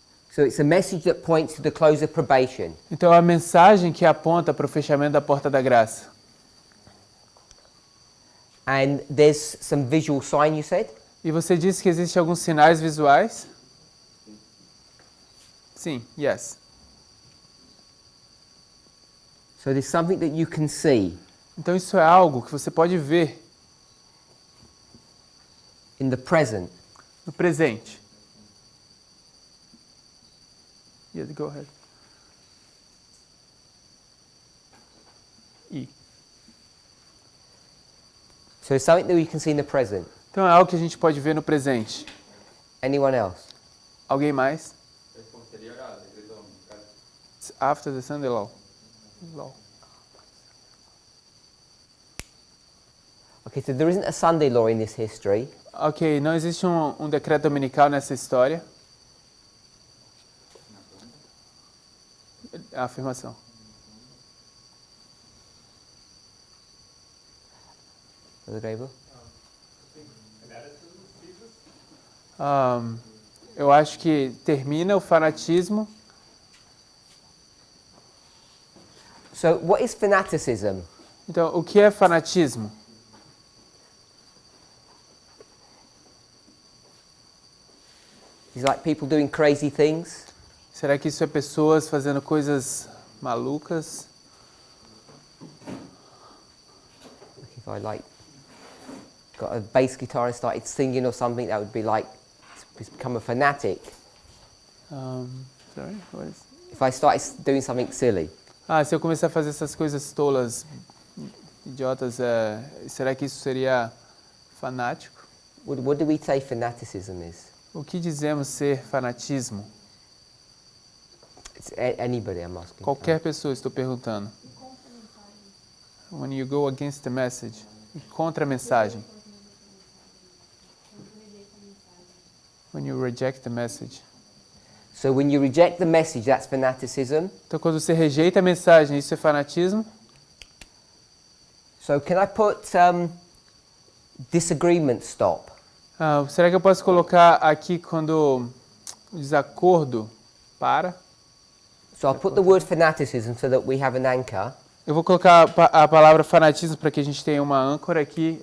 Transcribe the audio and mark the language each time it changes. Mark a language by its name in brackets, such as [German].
[English] So it's a message that points to the close of probation. [Portuguese] Então é a mensagem que aponta para o fechamento da porta da graça. [English] And there's some visual sign, you said? [Portuguese] E você disse que existem alguns sinais visuais? Sim, [English] yes. So there's something that you can see [Portuguese] Então isso é algo que você pode ver [English] in the present. [Portuguese] no presente. [English] Yes, go ahead. [Portuguese] E. [English] So it's something that we can see in the present. [Portuguese] Então é algo que a gente pode ver no presente. [English] Anyone else? [Portuguese] Alguém mais? Seria a igreja [English] It's after the Sunday law. Okay, so there isn't a Sunday law in this history. [Portuguese] Ok, não existe um decreto dominical nessa história. A afirmação. [English] Brother Gabriel? [Portuguese] Eu acho que termina o fanatismo. [English] So what is fanaticism? [Portuguese] Então, o que é fanatismo? [English] It's like people doing crazy things. [Portuguese] Será que isso é pessoas fazendo coisas malucas? [English] If I got a bass guitar and started singing or something, that would be like to become a fanatic. Sorry, what is... If I started doing something silly. [Portuguese] Se eu começar a fazer essas coisas tolas, idiotas, será que isso seria fanático? [English] What do we say fanaticism is? [Portuguese] O que dizemos ser fanatismo? [English] It's anybody, I'm asking. [Portuguese] Qualquer pessoa, estou perguntando. [English] When you go against the message, [Portuguese] contra a mensagem. [English] When you reject the message. So when you reject the message, that's fanaticism. [Portuguese] Então, quando você rejeita a mensagem, isso é fanatismo? [English] So can I put disagreement stop? [Portuguese] Será que eu posso colocar aqui quando o desacordo para? [English] So I'll put the word fanaticism so that we have an anchor. [Portuguese] Eu vou colocar a palavra fanatismo para que a gente tenha uma âncora aqui.